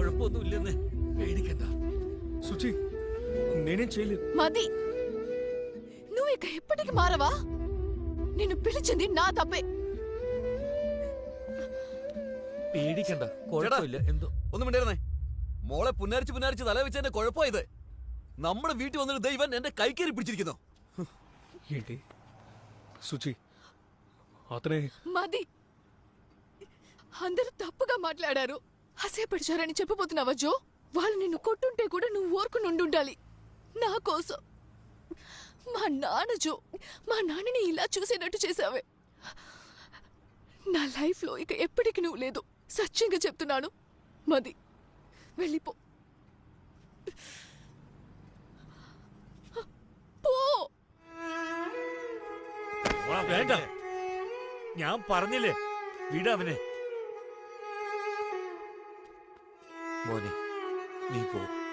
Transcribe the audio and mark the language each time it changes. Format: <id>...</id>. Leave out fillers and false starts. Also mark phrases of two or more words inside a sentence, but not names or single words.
<te>సుచి, నేనేం చేయలేదు. మది, నువ్వు ఇక ఎప్పటికి మారవా? నిన్ను పిలిచింది నా తప్పే.</te> <ml>പേടിക്കണ്ട, കുഴപ്പമില്ല. എന്തോ ഒന്നും മിണ്ടായിരുന്നേ. മോളെ പുന്നാരിച്ച് തല വെച്ച എന്റെ കുഴപ്പമായത്. നമ്മുടെ വീട്ടിൽ വന്നിട്ട് ദൈവൻ എന്റെ കൈക്കേറി പിടിച്ചിരിക്കുന്നു.</ml> <te>ఏంటి సుచి, అతనే? మది, అందరూ తప్పుగా మాట్లాడారు, అసేపడిచారని చెప్పబోతున్నావా జో? వాళ్ళు నిన్ను కొట్టుంటే కూడా నువ్వు ఊరుకుని ఉండాలి నా కోసం. మా నాన్న జో, మా నాన్నని ఇలా చూసేటట్టు చేసావే. నా లైఫ్లో ఇక ఎప్పటికి నువ్వు లేదు. సత్యంగా చెప్తున్నాను. మది, వెళ్ళిపో.</te> <ml>പോ. വേണ്ട, ഞാൻ പറഞ്ഞില്ലേ, വിടവനെ. മോനെ, നീ പോ.</ml>